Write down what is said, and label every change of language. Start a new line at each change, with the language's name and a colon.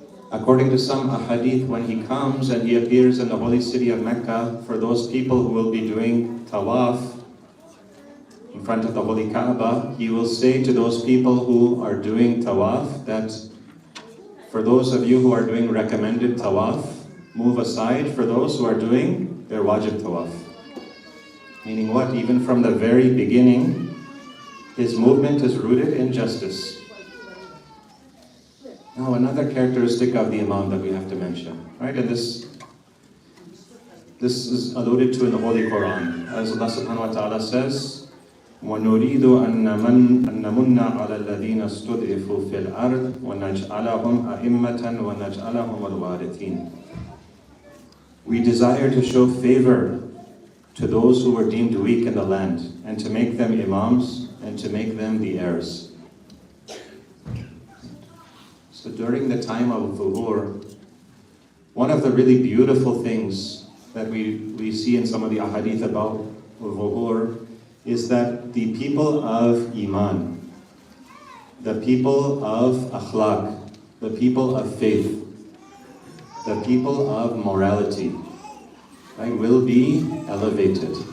English: According to some ahadith, when he comes and he appears in the holy city of Mecca, for those people who will be doing tawaf in front of the holy Kaaba, he will say to those people who are doing tawaf that for those of you who are doing recommended tawaf, move aside for those who are doing their wajib tawaf. Meaning what? Even from the very beginning, his movement is rooted in justice. Now, another characteristic of the Imam that we have to mention, right? And this is alluded to in the Holy Quran. As Allah subhanahu wa ta'ala says,
Arabic: وَنُرِيدُ أَن نَمُنَّ عَلَى الَّذِينَ اسْتُضْعِفُوا فِي الْأَرْضِ وَنَجْعَلَهُمْ أَئِمَّةً وَنَجْعَلَهُمُ الْوَارِثِينَ.
English: We desire to show favor to those who were deemed weak in the land, and to make them imams, and to make them the heirs. So during the time of Zuhur, one of the really beautiful things that we see in some of the ahadith about Zuhur is that the people of Iman, the people of akhlaq, the people of faith, the people of morality, right, will be elevated.